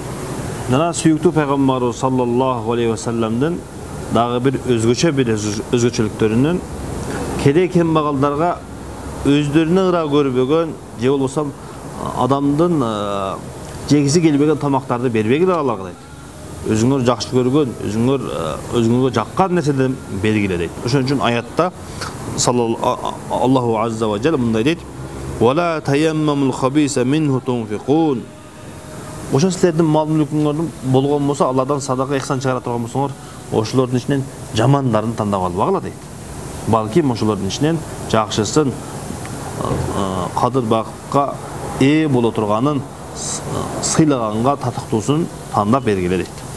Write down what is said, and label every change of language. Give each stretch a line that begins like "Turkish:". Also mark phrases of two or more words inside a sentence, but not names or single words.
Kyrgyz: Жана сүйүктүү Пайгамбарыбыз
Arabic: صلى الله عليه وسلم
Kyrgyz: дагы бир өзгөчөлүктөрүнөн кедей кембагалдарга өздөрүнө ыра көрбөгөн, же болбосо адамдын жегиси келбеген тамактарды бербегиле аларга дейт. Өзүңөр жакшы көргөн, өзүңөргө жаккан нерседен бергиле дейт. Ошон үчүн аятта
Arabic: الله عز وجل
Kyrgyz: мындай дейт:
Arabic: "ولا تيمموا الخبيث منه تنفقون."
Kyrgyz: Ошо силердин мал мүлкүңөрдүн болгон болсо, Алладан садака ихсан чыгара турган болсоңор, ошолордун ичинен жамандарын тандап албагыла дейт. Балким ошолордун ичинен жакшысын, кадыр бакка ээ боло турганын, сыйлаганга татыктуусун тандап бергиле дейт.